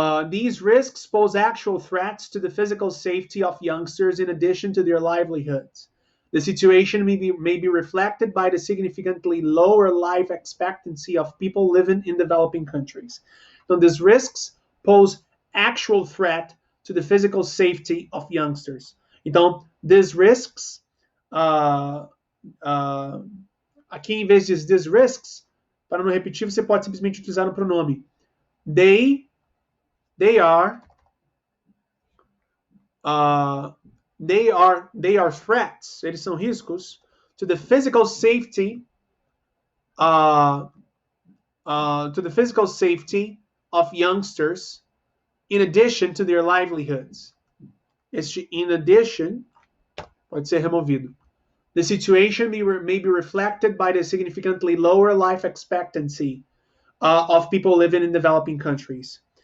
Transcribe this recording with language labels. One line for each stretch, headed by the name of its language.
English: These risks pose actual threats to the physical safety of youngsters in addition to their livelihoods. The situation may be reflected by the significantly lower life expectancy of people living in developing countries. So these risks pose actual threat to the physical safety of youngsters.
Portuguese: Então,
English: these risks,
Portuguese: aqui em vez de these risks, para não repetir, você pode simplesmente utilizar o pronome
English: they are threats.
Portuguese: Eles são riscos
English: to the physical safety of youngsters in addition to their livelihoods.
Portuguese: Este
English: in addition
Portuguese: pode ser removido.
English: The situation may be reflected by the significantly lower life expectancy of people living in developing countries.